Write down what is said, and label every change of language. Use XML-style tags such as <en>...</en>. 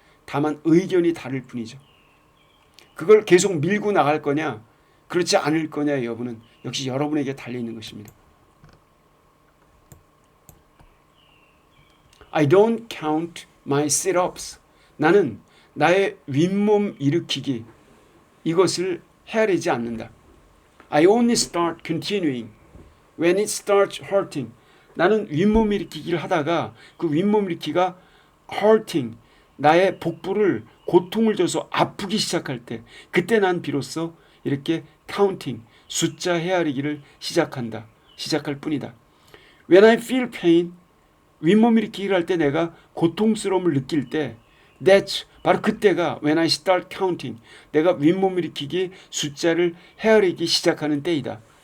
<ko>다만 의견이 다를 뿐이죠. 그걸 계속 밀고 나갈 거냐 그렇지 않을 거냐의 여부는 역시 여러분에게 달려있는 것입니다.</ko> <en>I don't count my sit-ups.</en> <ko>나는 나의 윗몸 일으키기 이것을 헤아리지 않는다.</ko> <en>I only start continuing when it starts hurting.</en> <ko>나는 윗몸 일으키기를 하다가 그 윗몸 일으키기가 hurting, 나의 복부를 고통을 줘서 아프기 시작할 때, 그때 난 비로소 이렇게 counting, 숫자 헤아리기를 시작할 뿐이다.</ko> <en>When I feel pain,</en> <ko>윗몸 일으키기를 할 때 내가 고통스러움을 느낄 때, that's, 바로 그때가</ko> <en>when I start counting,</en> <ko>내가 윗몸 일으키기 숫자를 헤아리기 시작하는 때이다.</ko>